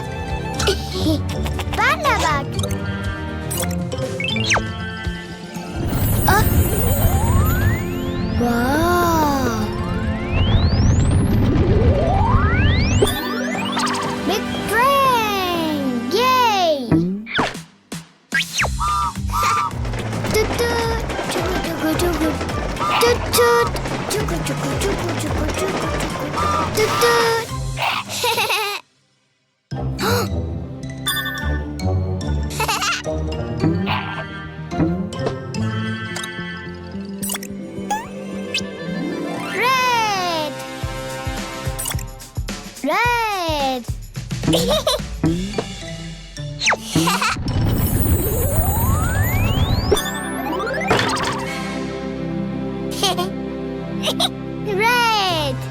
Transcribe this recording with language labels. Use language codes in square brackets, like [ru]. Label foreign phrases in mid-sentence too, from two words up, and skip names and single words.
[en] Panda bag. Oh. Wow. Big train. Yay. Toot toot. Chuku chuku chuku. Toot toot. Chuku chuku chuku chuku chuku chuku. Toot toot. Red. Red. Red.